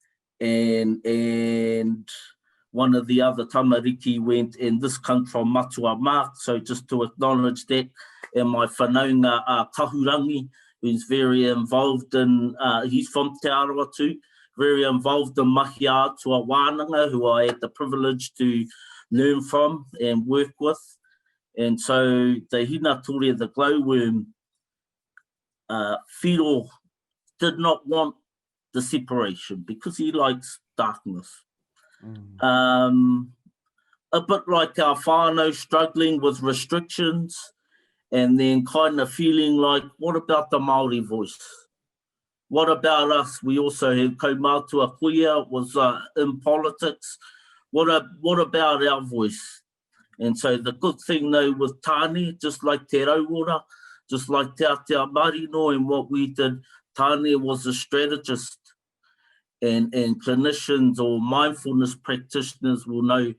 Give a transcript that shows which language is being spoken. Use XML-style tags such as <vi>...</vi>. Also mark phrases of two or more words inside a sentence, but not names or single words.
<en>and one of the other tamariki went, and this comes from Matua Mark, so just to acknowledge that, and my whanaunga Kahurangi, who's very involved in, he's from Te Arawa too, very involved in</en> <mi>mahi atua wānanga,</mi> <en>who I had the privilege to learn from and work with. And so the hinatore, the glowworm, whiro did not want the separation because he likes darkness. A bit like our whānau struggling with restrictions and then kind of feeling like, what about the Māori voice? What about us? We also had</en> <mi>kaumātua kuia</mi> <en>was in politics. what about our voice? And so the good thing though with Tāne, just like Te Rauora, just like Te Atea Marino and what we did, Tāne was a strategist, and clinicians or mindfulness practitioners will know.</en>